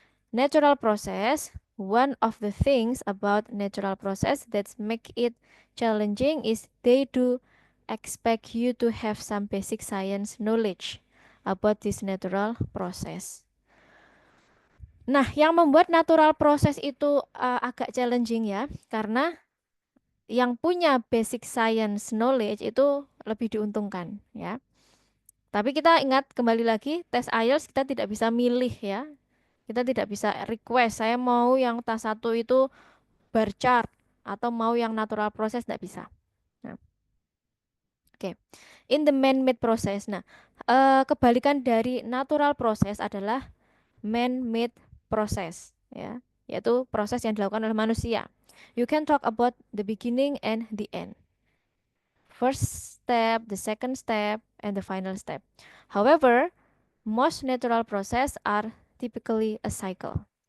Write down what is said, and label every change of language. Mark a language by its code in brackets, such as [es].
[en] Natural process, one of the things about natural process that make it challenging is they do expect you to have some basic science knowledge about this natural process. [id] Nah, yang membuat natural process itu agak challenging ya, karena yang punya basic science knowledge itu lebih diuntungkan ya. Tapi kita ingat kembali lagi, tes IELTS kita tidak bisa milih ya. Kita tidak bisa request, saya mau yang tas 1 itu bar chart atau mau yang natural process, tidak bisa. [en] Nah, oke. In the man-made process. [id] Nah, kebalikan dari natural process adalah man-made process ya, yaitu proses yang dilakukan oleh manusia. [en] You can talk about the beginning and the end. first step, the second step, and the final step. However, most natural process are typically a cycle.